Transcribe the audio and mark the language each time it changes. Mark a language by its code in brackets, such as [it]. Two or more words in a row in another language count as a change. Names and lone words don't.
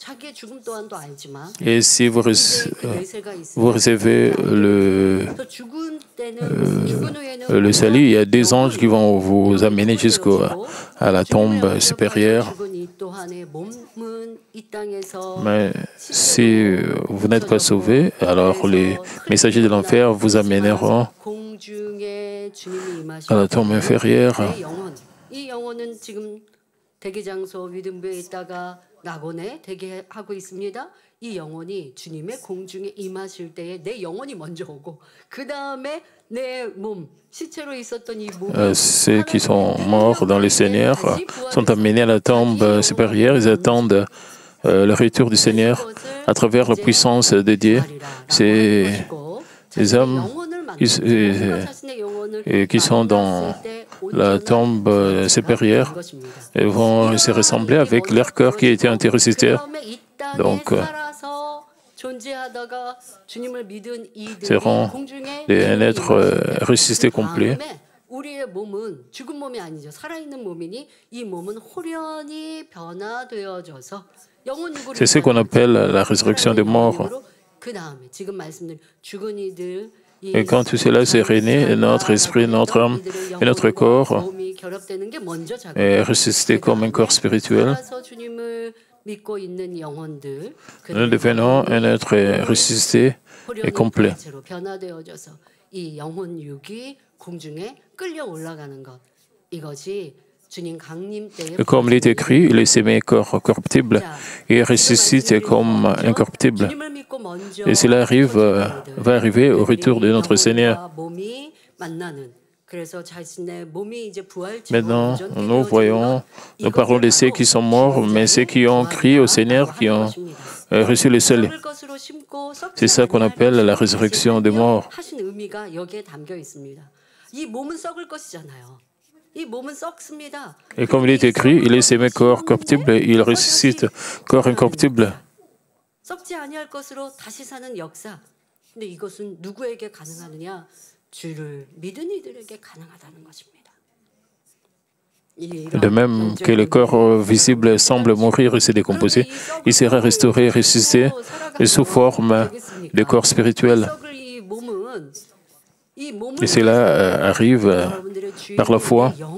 [fr] Et si vous recevez le salut, il y a des anges qui vont vous amener jusqu'à la tombe supérieure. Mais si vous n'êtes pas sauvé, alors les messagers de l'enfer vous amèneront à la tombe inférieure. [ko] 대기장소 위등부에 있다가 낙원에 대기하고 있습니다. 이 영혼이 주님의 공중에 임하실 때에 내 영혼이 먼저 오고 그 다음에 내 몸, 시체로 있었던 이 몸. [fr] Ceux qui sont morts dans le Seigneur sont amenés à la tombe supérieure. Ils attendent le retour du Seigneur à travers la puissance de Dieu. C'est les hommes qui sont dans la tombe supérieure et vont se ressembler avec leur corps qui a été anti-ressuscité. Donc, seront un être ressuscité complet. [ko] 우리의 몸은 죽은 몸이 아니죠. 살아있는 몸이니 이 몸은 홀연히 변화되어져서 영혼 육으로 [fr] C'est ce qu'on appelle la résurrection des morts. [ko] 그 다음에 지금 말씀드린 죽은 이들 [fr] Et quand tout cela s'est réuni, notre esprit, notre âme et notre corps est ressuscité comme un corps spirituel. Nous devenons un être ressuscité et complet. [ko] 이 영혼 육이 공중에 끌려 올라가는 것 이것이 주님 강림 때에 [fr] Et comme il est écrit, il est semé corps corruptible et ressuscite comme incorruptible. Et cela arrive, va arriver au retour de notre Seigneur. Maintenant, nous voyons, nous parlons de ceux qui sont morts, mais ceux qui ont crié au Seigneur, qui ont reçu le salut. C'est ça qu'on appelle la résurrection des morts. Et comme il est écrit, il est semé corps corruptible et il ressuscite corps incorruptible. [ko] 썩지 아니할 것으로 다시 사는 역사. 근데 이것은 누구에게 가능하느냐? 주를 믿은 이들에게 가능하다는 것입니다. [fr] De même que le corps visible semble mourir et se décomposer, il sera restauré et ressuscité sous forme de corps spirituel. Et cela arrive par la foi.